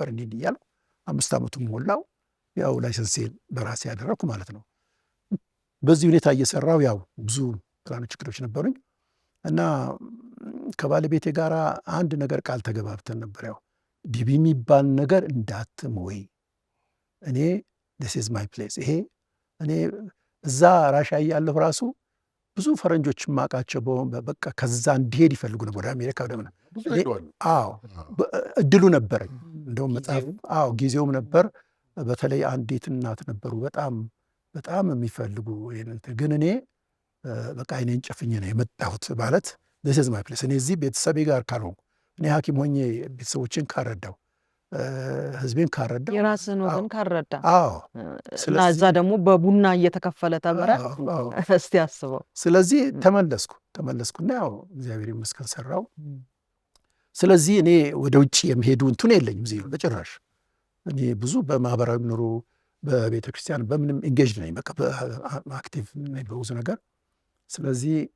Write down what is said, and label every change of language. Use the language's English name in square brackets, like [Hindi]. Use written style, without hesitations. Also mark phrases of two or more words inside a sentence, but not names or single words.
[Amharic] እንዲህ እያልኩ 5 ዓመቱን ሞላው። ያው ላይሰንሴን በራሴ ያደረግኩ ማለት ነው። በዚህ ሁኔታ እየሰራው ያው ብዙ ትናንሽ ችግሮች ነበሩኝ እና ከባለቤቴ ጋር አንድ ነገር ቃል ተገባብተን ነበር። ያው ዲቢ የሚባል ነገር እንዳትሞይ፣ እኔ [English] this is my place። [Amharic] ይሄ እኔ እዛ ራሻ እያለሁ ራሱ ብዙ ፈረንጆች ማቃቸው በቃ ከዛ እንዲሄድ ይፈልጉ ነበር ወደ አሜሪካ ወደ ምናምን። አዎ እድሉ ነበረኝ። እንደውም መጽሐፍ ጊዜውም ነበር። በተለይ አንዲት እናት ነበሩ በጣም የሚፈልጉ ይሄንን፣ ግን እኔ በቃ አይኔን ጨፍኜ ነው የመጣሁት ማለት [English] this is my place። [Amharic] እኔ እዚህ ቤተሰቤ ጋር ካልሆንኩ፣ እኔ ሐኪም ሆኜ ቤተሰቦችን ካረዳው፣ ህዝቤን ካረዳው፣ የራስን ወገን ካረዳ፣ እና እዛ ደግሞ በቡና እየተከፈለ ተምረ እስቲ አስበው። ስለዚህ ተመለስኩና ያው እግዚአብሔር ይመስገን ሰራው። ስለዚህ እኔ ወደ ውጭ የሚሄዱ እንትን የለኝም እዚህ በጭራሽ። እኔ ብዙ በማህበራዊ ኑሮ በቤተ ክርስቲያን በምንም ኢንጌጅ ነኝ፣ በቃ አክቲቭ ነኝ በብዙ ነገር። ስለዚህ